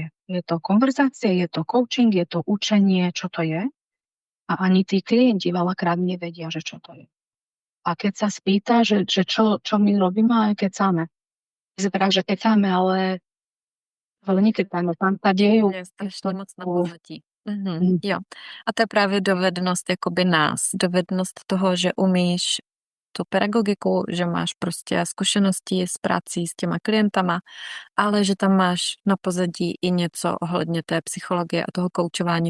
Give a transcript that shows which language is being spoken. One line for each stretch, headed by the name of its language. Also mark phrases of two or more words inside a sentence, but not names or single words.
Slovak: Je to konverzácia, je to coaching, je to učenie, čo to je? A ani tí klienti veľakrát nevedia, že čo to je. A keď sa spýta, že čo my robíme, aj kecáme. Vyzerá, že kecáme, ale nekecáme. Tam sa dejú.
Czech: Je strašně moc na pozadí. Jo. A to je právě dovednost jakoby nás. Dovednost toho, že umíš tu pedagogiku, že máš prostě zkušenosti s prací s těma klientama, ale že tam máš na pozadí i něco ohledně té psychologie a toho koučování.